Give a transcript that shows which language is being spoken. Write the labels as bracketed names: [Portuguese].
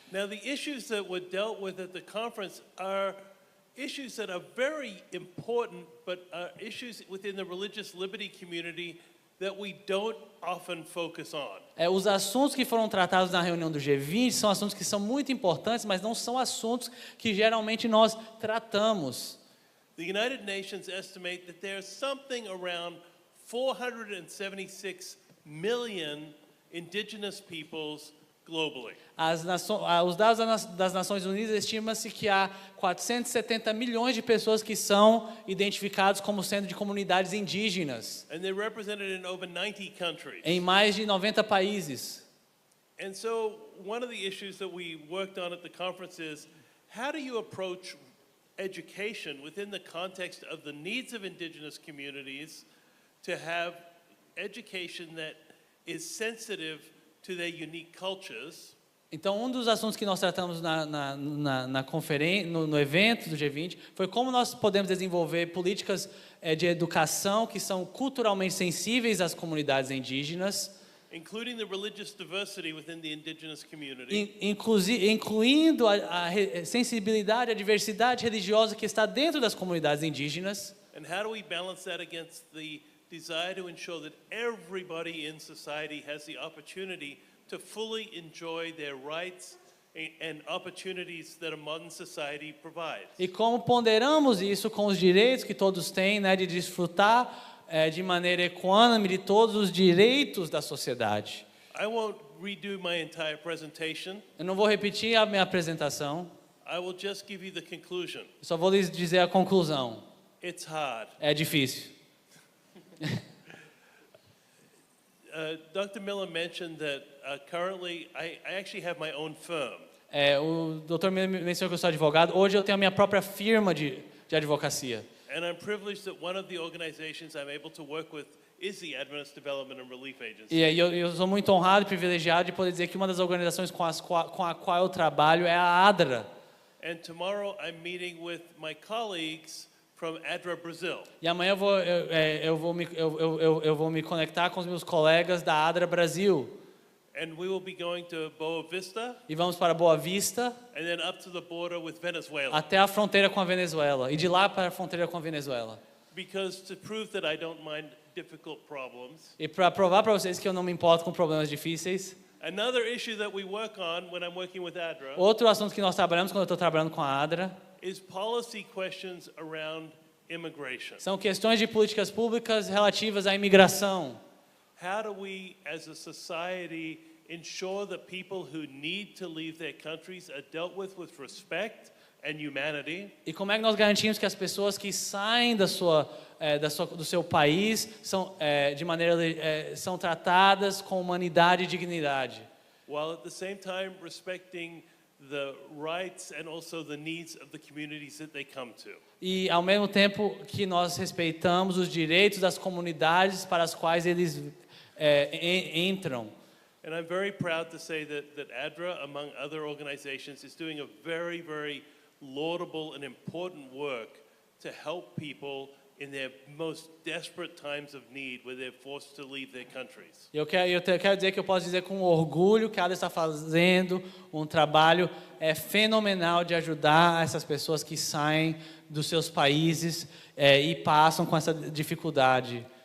[English] Now, the issues that were dealt with at the conference are issues that are very important, but are issues within the religious liberty community that we don't often focus on. [Portuguese] Os assuntos que foram tratados na reunião do G20 são assuntos que são muito importantes, mas não são assuntos que geralmente nós tratamos. [English] The United Nations estimate that there's something around 476 million indigenous peoples globally. [Portuguese] Os dados das Nações Unidas estima-se que há 470 milhões de pessoas que são identificados como sendo de comunidades indígenas [English] And they're represented in over 90 countries. [Portuguese] em mais de 90 países. [English] And so one of the issues that we worked on at the conference is how do you approach education within the context of the needs of indigenous communities to have education that is sensitive to their unique cultures. [Portuguese] Então, dos assuntos que nós tratamos na conferência, no evento do G20, foi como nós podemos desenvolver políticas de educação que são culturalmente sensíveis às comunidades indígenas. [English] including the religious diversity within the indigenous community. [Portuguese] Incluindo a sensibilidade, a diversidade religiosa que está dentro das comunidades indígenas. [English] And how do we balance that against the desire to ensure that everybody in society has the opportunity to fully enjoy their rights and opportunities that a modern society provides? [Portuguese] E como ponderamos isso com os direitos que todos têm, né, de desfrutar de maneira equânime de todos os direitos da sociedade. [English] I won't redo my entire presentation. [Portuguese] Eu não vou repetir a minha apresentação, [English] I will just give you the conclusion. [Portuguese] eu só vou lhes dizer a conclusão. [English] It's hard. [Portuguese] É difícil. [English] Dr. Miller mentioned that currently I actually have my own firm. [Portuguese] O Dr. mencionou que eu sou advogado. Hoje eu tenho a minha própria firma de advocacia. [English] And I'm privileged that one of the organizations I'm able to work with is the Adventist Development and Relief Agency. [Portuguese] E aí eu sou muito honrado e privilegiado de poder dizer que uma das organizações com a qual eu trabalho é a ADRA. [English] And tomorrow I'm meeting with my colleagues from ADRA Brazil. [Portuguese] E amanhã eu vou me conectar com os meus colegas da ADRA Brasil. [English] And we will be going to Boa Vista [Portuguese] E vamos para Boa Vista, [English] and then up to the border with Venezuela. [Portuguese] até a fronteira com a Venezuela. E de lá para a fronteira com a Venezuela. [English] Because to prove that I don't mind difficult problems, [Portuguese] E para provar para vocês que eu não me importo com problemas difíceis, [English] another issue that we work on when I'm working with ADRA [Portuguese] outro assunto que nós trabalhamos quando eu estou trabalhando com a ADRA [English] is policy questions around immigration. [Portuguese] são questões de políticas públicas relativas à imigração. [English] How do we, as a society, ensure that people who need to leave their countries are dealt with respect and humanity? [Portuguese] E como é que nós garantimos que as pessoas que saem do seu país são tratadas com humanidade e dignidade? [English] While at the same time respecting the rights and also the needs of the communities that they come to. [Portuguese] E ao mesmo tempo que nós respeitamos os direitos das comunidades para as quais eles entram. [English] And I'm very proud to say that ADRA, among other organizations, is doing a very, very laudable and important work to help people in their most desperate times of need, where they're forced to leave their countries. [Portuguese] Eu quero dizer que eu posso dizer com orgulho que a ADRA está fazendo um trabalho fenomenal de ajudar essas pessoas que saem dos seus países e passam com essa dificuldade.